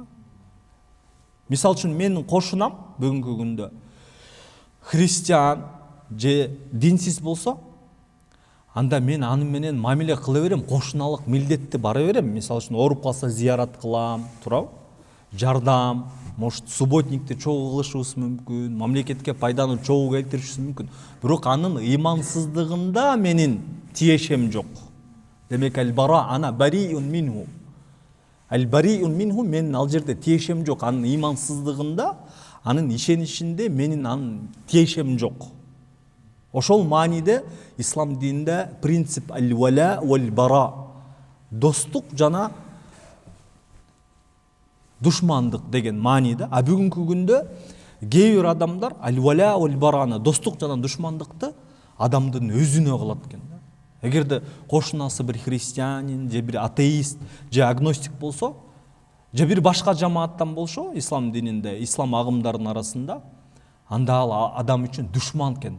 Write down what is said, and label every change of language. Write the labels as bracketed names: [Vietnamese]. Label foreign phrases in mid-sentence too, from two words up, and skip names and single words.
[Kyrgyz] Мисал үчүн менин кошунам бүгүнкү күндө христиан же динсиз болсо, анда мен аны менен мамиле кыла берем, кошуналык милдетти бара берем. Мисал үчүн ооруп калса зиярат кылам, туурабы? Жардам, может субботникти чогуу кылышыбыз мүмкүн, мамлекетке пайданы чогуу келтиришибиз мүмкүн. Бирок анын ыймансыздыгында менин тиешем жок. [Arabic] Демек البراء أنا بريء منه. البريء منه, [Kyrgyz] менин ал жерде тиешем жок. Анын ыймансыздыгында, анын ишенишинде менин анын тиешем жок. Ошол мааниде ислам дининде принцип [Arabic] الولاء والبراء, [Kyrgyz] достук жана душмандык деген мааниде. А бүгүнкү күндө кээ бир адамдар [Arabic] الولاء والبراء, [Kyrgyz] достук жана душмандыкты адамдын өзүнө кылат экен. Эгерде кошунасы бир христианин, же бир атеист, же агностик болсо, же бир башка жамааттан болсо, ислам дининде, ислам агымдарынын арасында, анда ал адам үчүн душман экен.